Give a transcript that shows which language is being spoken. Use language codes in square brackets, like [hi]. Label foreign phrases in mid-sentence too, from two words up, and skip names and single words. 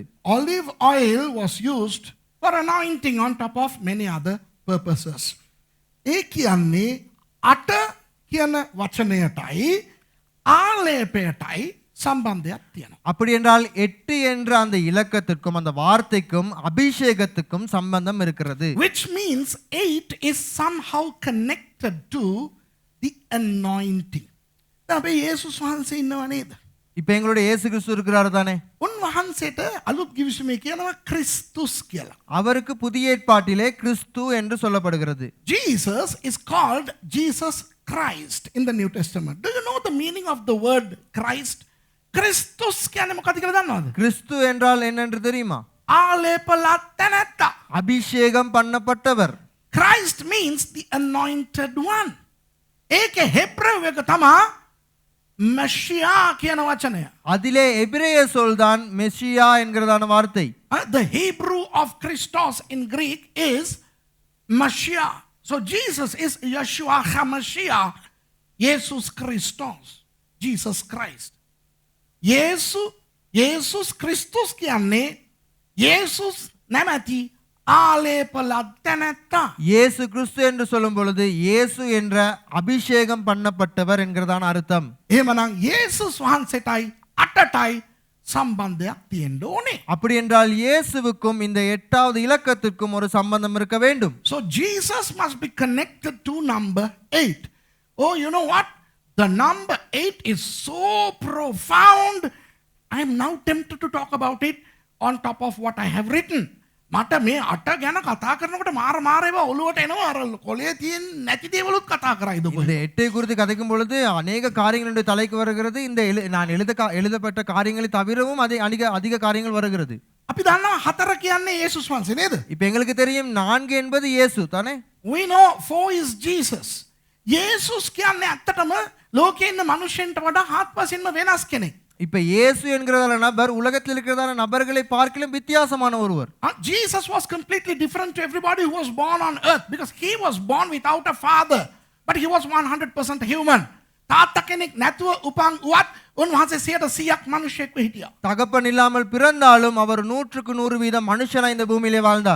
[en] Olive oil was used for anointing on top of many other purposes. [si] ඒ කියන්නේ අට කියන වචනයටයි ආලේපයටයි සම්බන්ධයක් තියෙනවා. [ta] அப்படி என்றால் 8 என்ற அந்த இலக்கத்திற்கும் அந்த வார்த்தைக்கும் அபிஷேகத்துக்கும் சம்பந்தம் இருக்கிறது. [en] Which means 8 is somehow connected to the anointing. [si] අපි යේසුස් වහන්සේ ඉන්නව නේද? [ta] இப்போ எங்களுடைய இயேசு கிறிஸ்து இருக்கிறார் தானே? [si] උන්වහන්සේට අලුත් කිවිසුමේ කියනවා ක්‍රිස්තුස් කියලා. [ta] அவருக்கு புதிய ஏற்பாட்டிலே கிறிஸ்து என்று சொல்லப்படுகிறது. [en] Jesus is called Jesus Christ in the New Testament. Do you know the meaning of the word Christ? [si] Christus කියන්නේ මොකක්ද කියලා දන්නවද? [ta] கிறிஸ்து என்றால் என்னென்று தெரியுமா? [si] ආලේපලත් තැනැත්තා. [ta] அபிஷேகம் பண்ணப்பட்டவர். [en] Christ means the anointed one. [si] ඒකේ හෙබ්‍රේව එක තමයි மெஷியா කියන වචනය. [ta] அதிலே எபிரேய சொல்தான் மெஷியா என்கிறதான வார்த்தை. [en] The Hebrew of Christos in Greek is Mashiach. So Jesus is Yeshua HaMashiach. Jesus Christos. Jesus Christ. [si] Jesus Christus කියන්නේ Jesus නැමැති ආලේපලත් තැනැත්තා. [ta] இயேசு கிறிஸ்து என்று சொல்லும் பொழுது இயேசு என்ற அபிஷேகம் பண்ணப்பட்டவர் என்கிறதான அர்த்தம். [si] එහෙමනම් යේසුස් වහන්සේටයි අටටයි සම්බන්ධයක් තියෙන්න ඕනේ. [ta] அப்படி என்றால் இயேசுவுக்கும் இந்த 8வது இலக்கத்திற்கும் ஒரு சம்பந்தம் இருக்க வேண்டும். [en] So Jesus must be connected to number 8. Oh, you know what? The number 8 is so profound. I am now tempted to talk about it on top of what I have written. [si] මට මේ අට ගැන කතා කරනකොට මාර ඒවා ඔළුවට එනවා. අර කොලේ තියෙන නැති දේවලුත් කතා කරයිද [ta] இந்த [si] කොහෙද? [ta] 8 குறித்து கதைக்கும் பொழுது அநேக காரியங்களுடைய தலைக்கு வருகிறது. இந்த நான் எழுதப்பட்ட காரியங்களை தவிரவும் அதிக காரியங்கள் வருகிறது. [si] අපි දන්නවා 4 කියන්නේ යේසුස් වහන්සේ නේද? [ta] இப்போ எங்களுக்கு தெரியும் 4 என்பது இயேசு தானே? [en] We know 4 is Jesus. [si] යේසුස් කියන්නේ ඇත්තටම ලෝකේ ඉන්න මනුෂ්‍යයන්ට වඩා හාත්පසින්ම වෙනස් කෙනෙක්. [ta] இப்ப இயேசு என்கிறதான நபர் உலகத்தில் இருக்கிறதான நபர்களை பார்க்கலும் வித்தியாசமான ஒருவர். [en] Jesus was completely different to everybody who was born on earth because he was born without a father, but he was 100% human. [si] තාත්තා කෙනෙක් නැතුව උපන් උවත් උන්වහන්සේ 100%ක් මිනිසෙක්ව හිටියා. [ta] தகப்பன் இல்லாமல் பிறந்தாலும் அவர் 100க்கு 100% மனுஷனாய் இந்த பூமியிலே வாழ்ந்தார்.